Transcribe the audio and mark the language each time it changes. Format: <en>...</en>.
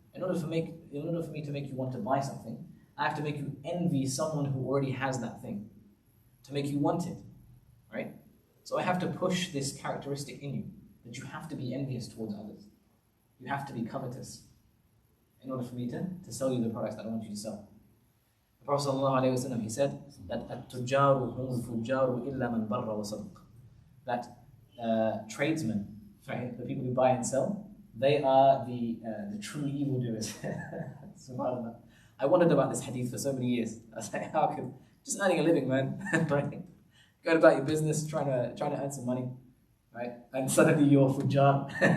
<en>In order for me to make you want to buy something, I have to make you envy someone who already has that thing, to make you want it, right? So I have to push this characteristic in you, that you have to be envious towards others. You have to be covetous in order for me to sell you the products that I want you to sell. The Prophet ﷺ, he said that</en> <ar>التُّجَّارُ هُمُ الْفُجَّارُ إِلَّا مَنْ بَرَّ وَصَدَقَ.</ar> <en>That tradesmen, right, the people who buy and sell, they are the true evildoers. SubhanAllah. I wondered about this hadith for so many years. I was like, how could just earning a living, man, right? Going about your business, trying to earn some money, right? And suddenly you're fujjar.</en>